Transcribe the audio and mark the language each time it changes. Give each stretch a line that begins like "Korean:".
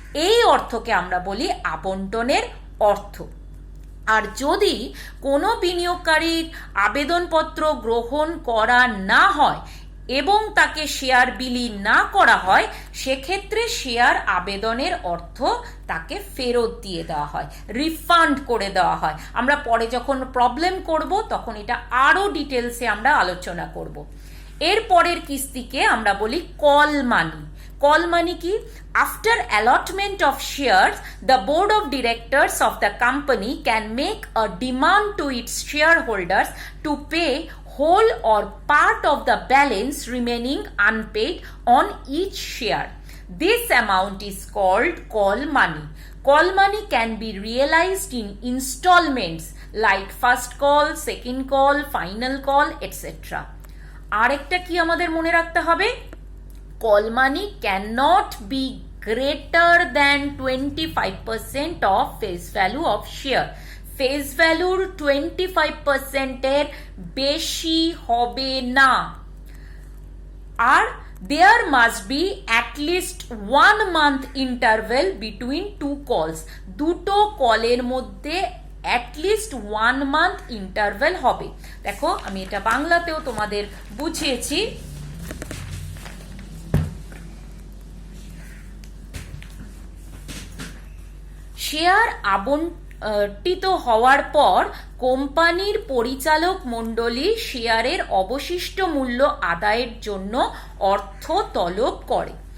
Bangla: এই অর্থকে আমরা বলি আবন্টনের অর্থ। আর যদি কোনো বিনিয়োগকারীর আবেদনপত্র গ্রহণ করা না হয় এবং তাকে শেয়ার বিলি না করা হয়, সেক্ষেত্রে শেয়ার আবেদনের অর্থ তাকে ফেরত দিয়ে দেওয়া হয়, রিফান্ড করে দেওয়া হয়। আমরা পরে যখন প্রবলেম করব তখন এটা আরো ডিটেলসে আমরা আলোচনা করব। এর পরের কিস্তিকে আমরা বলি কল মানি। কল মানি কি?
English: After allotment of shares, the board of directors of the company can make a demand to its shareholders to pay whole or part of the balance remaining unpaid on each share. This amount is called call money. Call money can be realized in installments like first call, second call, final call, etc.
Bangla: আরেকটা কি আমাদের মনে রাখতে হবে?
English: Call money cannot be greater than 25% of face value of share.
Bangla: Face ভ্যালুর 25% বেশি হবে না।
English: আর there must be at least 1 month interval between two calls.
Bangla: দুটো কলের মধ্যে
English: at least 1 month interval
Bangla: হবে। দেখো আমি এটা বাংলাতেও তোমাদের বুঝিয়েছি। শেয়ার আবন্টিত হওয়ার পর কোম্পানির পরিচালক মণ্ডলী শেয়ারের অবশিষ্ট মূল্য আদায়ের জন্য অর্থ তলব করে।